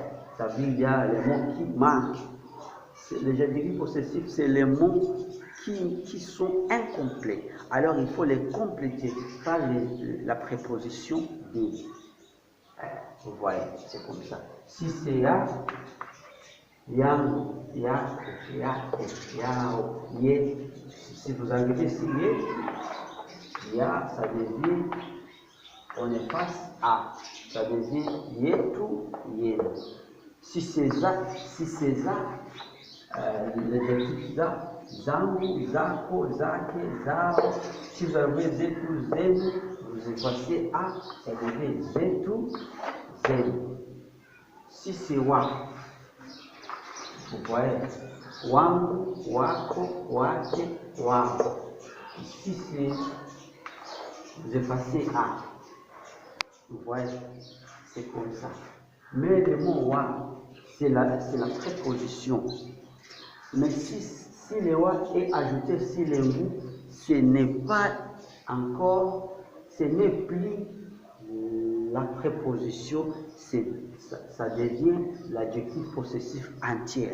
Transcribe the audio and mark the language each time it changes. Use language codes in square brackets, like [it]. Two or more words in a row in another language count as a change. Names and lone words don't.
[fr] Ça veut dire qu'il y a les mots qui manquent. Les adjectifs possessifs, c'est les mots qui sont incomplets. Alors il faut les compléter par la préposition de. Vous voyez, c'est comme ça. Si c'est [sw] ya, yang, yak, yao, ye. [fr] Si vous arrivez ici, ya, ça devient, on efface a, ça devient [sw] yetu, yen. [fr] Si c'est [sw] za, [fr] les adjectifs [sw] za, zangu, zako, zake, zao. [fr] Si vous avez [sw] zetu, zenu, [fr] vous effacez a, ça devient [sw] zetu, zenu. [fr] Si c'est wa, vous voyez, [sw] wangu, wako, wake, wao. [fr] Ici, c'est, vous effacez A. Vous voyez, c'est comme ça. Mais le mot wa, c'est la préposition. Mais si le wa est ajouté sur le mot, ce n'est pas encore, ce n'est plus la préposition, ça devient l'adjectif possessif entier.